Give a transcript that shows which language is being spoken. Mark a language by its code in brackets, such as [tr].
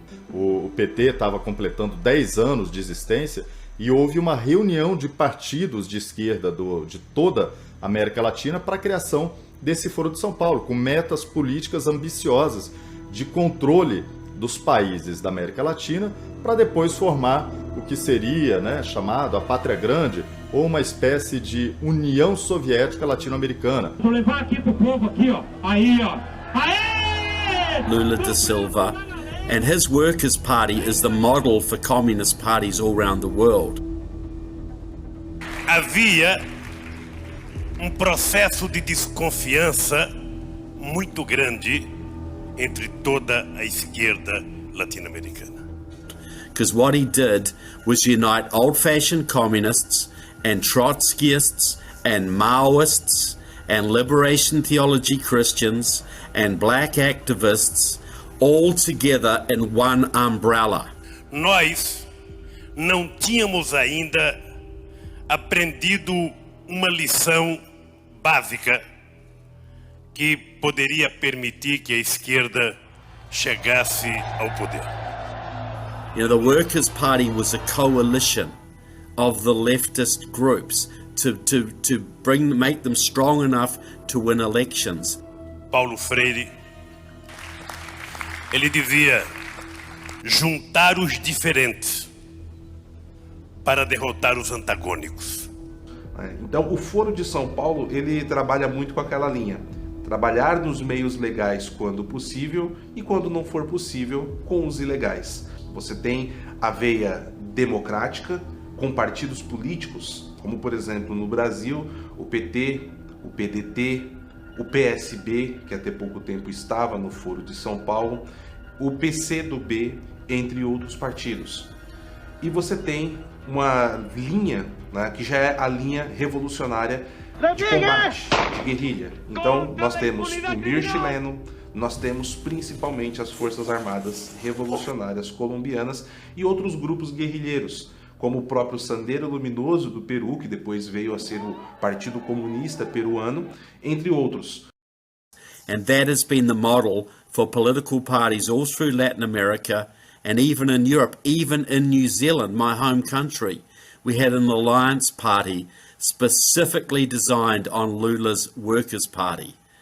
[pt] O PT estava completando 10 anos de existência e houve uma reunião de partidos de esquerda de toda a América Latina para a criação desse Foro de São Paulo, com metas políticas ambiciosas de controle dos países da América Latina, para depois formar o que seria chamado a Pátria Grande, ou uma espécie de União Soviética Latino-Americana. Vou levar aqui pro povo aqui, ó. Aí, ó. Aê! Lula da Silva. [en] And his Workers' Party is the model for communist parties all around the world. [pt] Havia processo de desconfiança muito grande entre toda a esquerda latino-americana. [en] Because what he did was unite old-fashioned communists and Trotskyists and Maoists and liberation theology Christians and black activists all together in one umbrella. [pt] Nós não tínhamos ainda aprendido uma lição básica que poderia permitir que a esquerda chegasse ao poder. [en] The Workers' Party was a coalition of the leftist groups make them strong enough to win elections. [pt] Paulo Freire, ele dizia juntar os diferentes para derrotar os antagônicos. Então, o Foro de São Paulo, ele trabalha muito com aquela linha. Trabalhar nos meios legais quando possível e, quando não for possível, com os ilegais. Você tem a veia democrática com partidos políticos, como, por exemplo, no Brasil, o PT, o PDT, o PSB, que até pouco tempo estava no Foro de São Paulo, o PCdoB, entre outros partidos. E você tem uma linha, né, que já é a linha revolucionária de combate, de guerrilha. Então, nós temos o MIR chileno, nós temos principalmente as Forças Armadas Revolucionárias Colombianas e outros grupos guerrilheiros, como o próprio Sendero Luminoso do Peru, que depois veio a ser o Partido Comunista Peruano, entre outros. [en] And that has been the model for political parties all through Latin America and even in Europe, even in New Zealand, my home country. We had an alliance party specifically designed on Lula's Workers' Party.